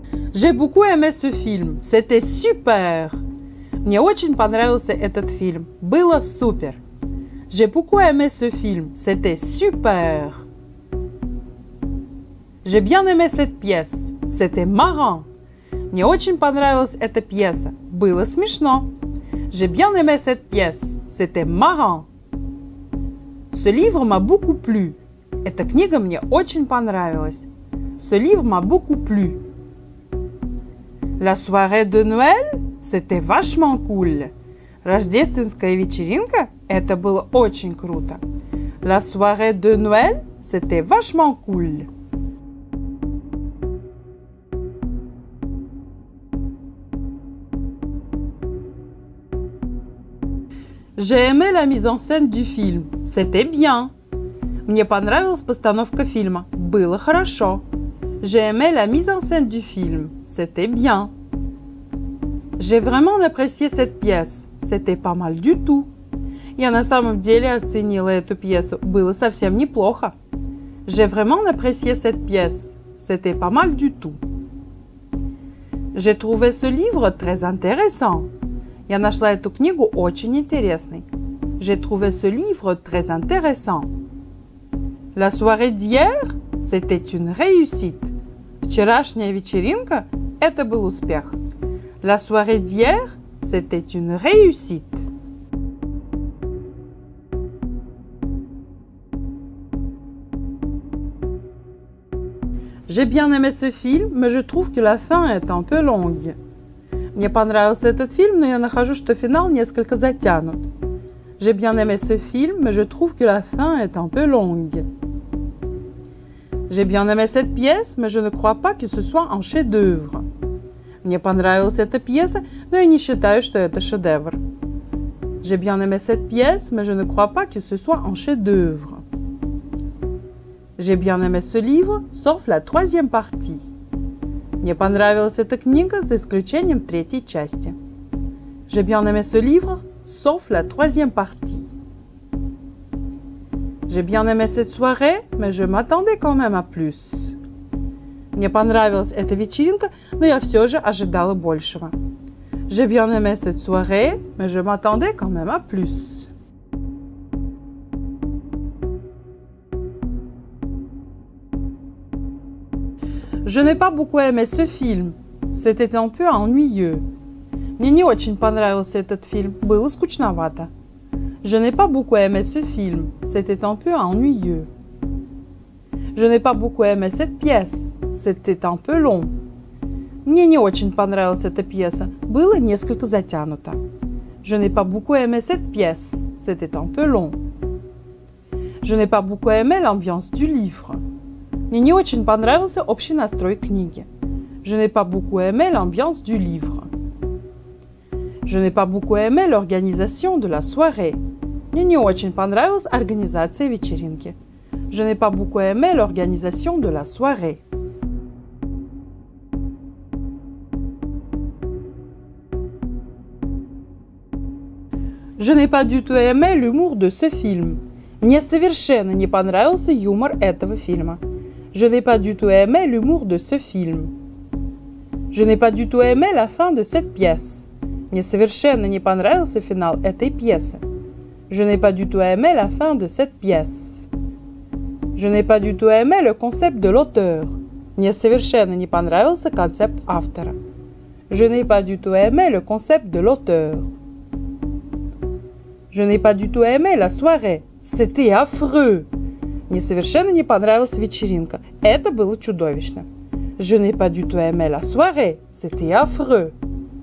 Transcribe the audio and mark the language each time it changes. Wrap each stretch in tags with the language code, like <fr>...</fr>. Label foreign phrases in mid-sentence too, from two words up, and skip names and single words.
<fr>J'ai beaucoup aimé ce film. C'était super.</fr> <ru>Мне очень понравился этот фильм. Было супер.</ru> <fr>J'ai beaucoup aimé ce film. C'était super. J'ai bien aimé cette pièce. C'était marrant.</fr> <ru>Мне очень понравилась эта пьеса. Было смешно.</ru> <fr>J'ai bien aimé cette pièce. C'était marrant. Ce livre m'a beaucoup plu.</fr> <ru>Эта книга мне очень понравилась.</ru> <fr>Ce livre m'a beaucoup plu. La soirée de Noël, c'était vachement cool.</fr> <ru>Рождественская вечеринка, это было очень круто.</ru> <fr>La soirée de Noël, c'était vachement cool. J'ai aimé la mise en scène du film. C'était bien.</fr> <ru>Мне понравилась постановка фильма. Было хорошо.</ru> <fr>J'ai aimé la mise en scène du film. C'était bien. J'ai vraiment apprécié cette pièce. C'était pas mal du tout.</fr> <ru>Я на самом деле оценила эту пьесу. Было совсем неплохо.</ru> <fr>J'ai vraiment apprécié cette pièce. C'était pas mal du tout. J'ai trouvé ce livre très intéressant.</fr> <ru>Я нашла эту книгу очень интересной.</ru> <fr>J'ai trouvé ce livre très intéressant. La soirée d'hier, c'était une réussite.</fr> <ru>Вчерашняя вечеринка – это был успех.</ru> <fr>La soirée d'hier, c'était une réussite. J'ai bien aimé ce film, mais je trouve que la fin est un peu longue.</fr> <ru>Мне понравился этот фильм, но я нахожу, что финал несколько затянут.</ru> <fr>J'ai bien aimé ce film, mais je trouve que la fin est un peu longue. J'ai bien aimé cette pièce, mais je ne crois pas que ce soit un chef-d'œuvre.</fr> <ru>Мне понравилась эта пьеса, но я не считаю, что это шедевр.</ru> <fr>J'ai bien aimé cette pièce, mais je ne crois pas que ce soit un chef-d'œuvre. J'ai bien aimé ce livre, sauf la troisième partie.</fr> <ru>Мне понравилась эта книга, за исключением третьей части.</ru> <fr>J'ai bien aimé ce livre, sauf la troisième partie. J'ai bien aimé cette soirée, mais je m'attendais quand même à plus.</fr> <ru>Мне понравилась эта вечеринка, но я все же ожидала большего.</ru> <fr>J'ai bien aimé cette soirée, mais je m'attendais quand même à plus. Je n'ai pas beaucoup aimé ce film. C'était un peu ennuyeux.</fr> <ru>Мне не очень понравился этот фильм. Было скучновато.</ru> <fr>Je n'ai pas beaucoup aimé ce film. C'était un peu ennuyeux. Je n'ai pas beaucoup aimé cette pièce. C'était un peu long.</fr> <ru>Мне не очень понравилась эта пьеса. Было несколько затянуто.</ru> <fr>Je n'ai pas beaucoup aimé cette pièce. C'était un peu long. Je n'ai pas beaucoup aimé l'ambiance du livre.</fr> <ru>Мне не очень понравился общий настрой книги.</ru> <fr>Je n'ai pas beaucoup aimé l'ambiance du livre. Je n'ai pas beaucoup aimé l'organisation de la soirée.</fr> <ru>Мне не очень понравилась организация вечеринки.</ru> <fr>Je n'ai pas beaucoup aimé l'organisation de la soirée. Je n'ai pas du tout aimé l'humour de ce film.</fr> <ru>Мне совершенно не понравился юмор этого фильма.</ru> <fr>Je n'ai pas du tout aimé l'humour de ce film. Je n'ai pas du tout aimé la fin de cette pièce.</fr> <ru>Мне совершенно не понравился финал этой пьесы.</ru> <fr>Je n'ai pas du tout aimé la fin de cette pièce. Je n'ai pas du tout aimé le concept de l'auteur.</fr> <ru>Мне совершенно не понравился концепт автора.</ru> <fr>Je n'ai pas du tout aimé le concept de l'auteur. Je n'ai pas du tout aimé la soirée. C'était affreux.</fr> <ru>Мне совершенно не понравилась вечеринка. Это было чудовищно.</ru> <fr>Je n'ai pas du tout aimé la soirée. C'était affreux.</fr>